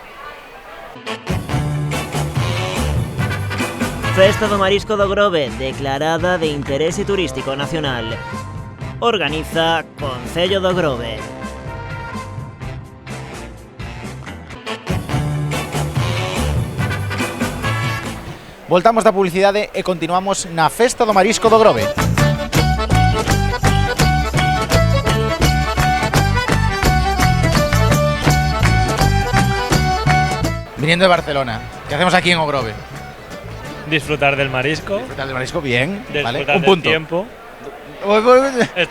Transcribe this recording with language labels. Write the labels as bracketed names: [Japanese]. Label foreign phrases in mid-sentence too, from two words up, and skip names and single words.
[Galician] Festa do Marisco do Grove, declarada de interese turístico nacional. Organiza Concello do Grove. Voltamos da publicidade e continuamos na Festa do Marisco do Grove. [Spanish] Viniendo de Barcelona, ¿qué hacemos aquí en O Grove? Disfrutar del marisco. Disfrutar del marisco, bien. Disfrutar ¿vale? Un del punto. tiempo. Está